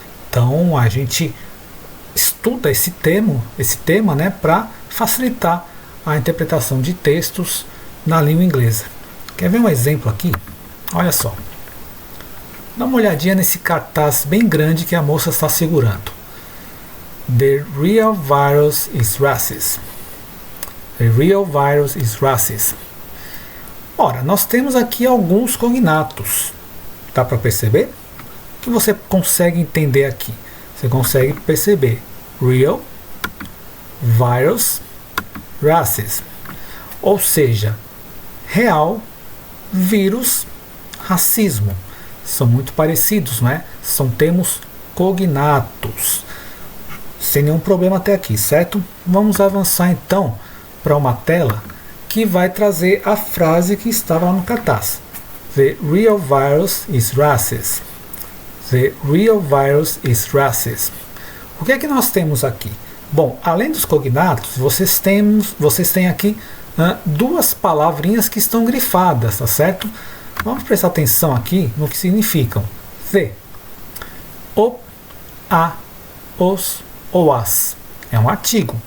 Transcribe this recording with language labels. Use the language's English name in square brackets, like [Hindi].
[Portuguese] Então a gente estuda esse tema, né, para facilitar a interpretação de textos na língua inglesa. Quer ver um exemplo aqui? Olha só. Dá uma olhadinha nesse cartaz bem grande que a moça está segurando. [English] The real virus is racist. The real virus is racist. [Portuguese] Ora, nós temos aqui alguns cognatos. Dá para perceber? O que você consegue entender aqui? Você consegue perceber real, virus, racist. Ou seja, real, vírus, racismo. São muito parecidos, não é? São termos cognatos. Sem nenhum problema até aqui, certo? Vamos avançar então para uma tela que vai trazer a frase que estava lá no cartaz. [English] The real virus is racist. The real virus is racist. [Portuguese] O que é que nós temos aqui? Bom, além dos cognatos, vocês têm aqui duas palavrinhas que estão grifadas, tá certo? Vamos prestar atenção aqui no que significam. The, o, a, os ou as. É um artigo.